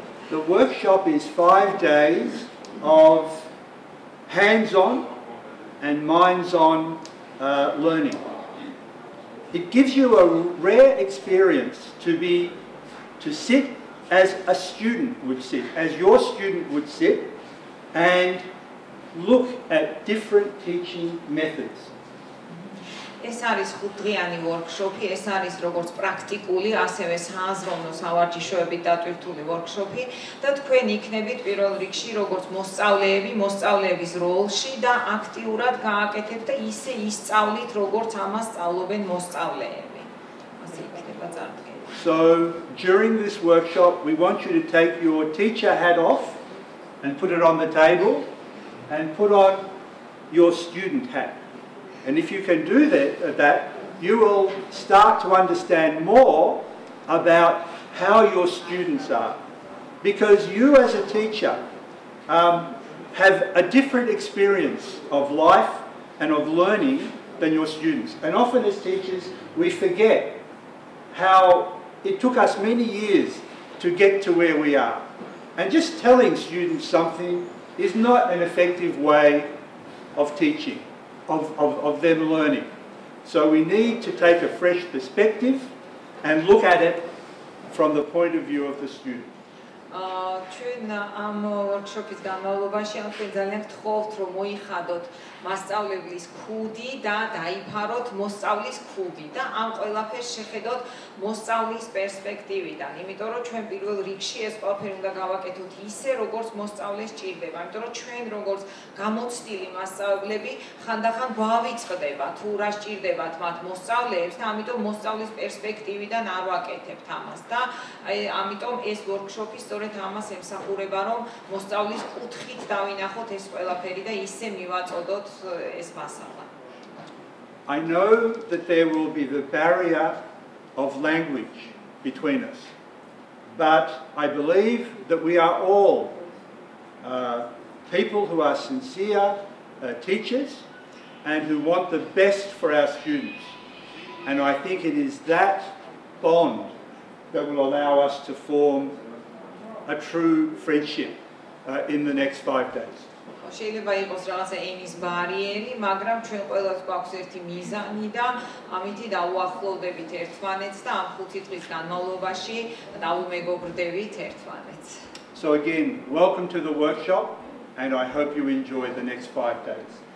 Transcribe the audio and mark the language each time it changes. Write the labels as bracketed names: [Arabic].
[English] The workshop is 5 days of hands-on and minds-on learning. It gives you a rare experience to sit as a student would sit, as your student would sit, and look at different teaching methods. [Georgian] ეს არის 5-დღიანი ვორქშოპი, ეს არის როგორც პრაქტიკული, ასევე სააზროვნო სავარჯიშოებით დატვირთული ვორქშოპი და თქვენ იქნებით პირველ რიგში როგორც მოსწავლეები, მოსწავლეების როლში და აქტიურად გააკეთებთ და ისე ისწავლით, როგორც ამას სწავლობენ მოსწავლეები. ასე იქნება წარდგენა. [English] So during this workshop we want you to take your teacher hat off and put it on the table and put on your student hat. And if you can do that, you will start to understand more about how your students are. because you as a teacher have a different experience of life and of learning than your students. And often as teachers, we forget how it took us many years to get to where we are. And just telling students something is not an effective way of teaching, of them learning. So we need to take a fresh perspective and look at it from the point of view of the student. [Georgian] ჩვენ ამ ვორქშოპის განმავლობაში ამ ძალიან გთხოვთ რომ მოიხადოთ მასწავლებლის ქუდი და დაიფაროთ მოსწავლის ქუდი და ამ ყველაფერს შეხედოთ მოსწავლის პერსპექტივიდან, იმიტომ რომ ჩვენ პირველ რიგში ეს ყველაფერი უნდა გავაკეთოთ ისე, როგორც მოსწავლეს ჭირდება, იმიტომ რომ ჩვენ როგორც გამოცდილი მასწავლებლები ხანდახან გვავიწყდება თუ რა სჭირდებათ მათ მოსწავლეებს და ამიტომ მოსწავლის პერსპექტივიდან არ ვაკეთებთ ამას და ამიტომ ეს ვორქშოპი სწორედ ამას ემსახურება, რომ მოსწავლის კუთხით დავინახოთ ეს ყველაფერი და ისე მივაწოდოთ ეს მასალა. [English] I know that there will be the barrier of language between us, but I believe that we are all people who are sincere teachers and who want the best for our students. And I think it is that bond that will allow us to form a true friendship in the next 5 days. [Georgian] შეიძლება იყოს რაღაცა ენის ბარიერი, მაგრამ ჩვენ ყველას გვაქვს ერთი მიზანი და ამითი დავუახლოვდებით ერთმანეთს და ამ 5 დღის განმავლობაში დავუმეგობრდებით ერთმანეთს. [English] So again, welcome to the workshop and I hope you enjoy the next 5 days.